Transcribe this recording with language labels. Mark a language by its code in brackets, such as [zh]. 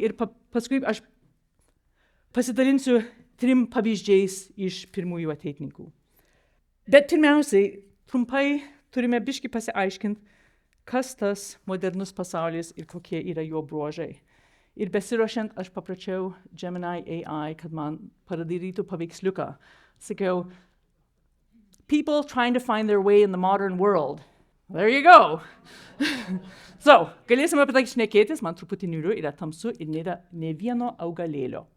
[lt] Ir paskui aš pasidalinsiu 3 pavyzdžiais iš pirmųjų ateitininkų. Bet pirmiausiai, trumpai turime biškį pasiaiškinti, kas tas modernus pasaulis ir kokie yra jo bruožai. Ir besiruošiant, aš paprašiau Gemini AI, kad man padarytų paveiksliuką. Sakiau, [en] people trying to find their way in the modern world. There you go. [lt] So, galėsime apie tai šnekėtis, man truputį niūru, yra tamsu ir nėra ne vieno augalėlio.